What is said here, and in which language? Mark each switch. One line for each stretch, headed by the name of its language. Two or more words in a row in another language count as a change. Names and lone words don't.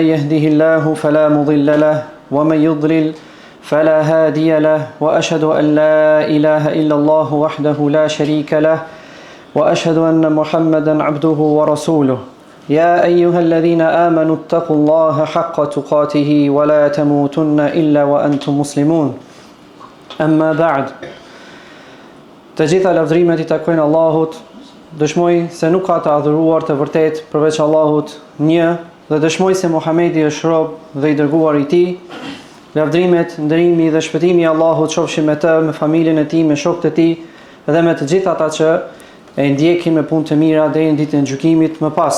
Arabic: يهده الله فلا مضل له ومن يضلل فلا هادي له وأشهد أن لا إله إلا الله وحده لا شريك له وأشهد أن محمدا عبده ورسوله يا أيها الذين آمنوا اتقوا الله حق تقاته ولا تموتن إلا وأنتم مسلمون أما بعد.
Albanian: Të gjitha lavdrimet I takojnë Allahut, dëshmoj se nuk ka të adhuruar të vërtet përveç Allahut një, dhe dëshmoj se Muhamedi është rob dhe I dërguar I Tij. Lavdrimet, nderimi dhe shpëtimi I Allahut qofshin me të, me familjen e tij, me shokët e tij dhe me të gjithë ata që e ndjekin me punë të mira deri në ditën e gjykimit më pas.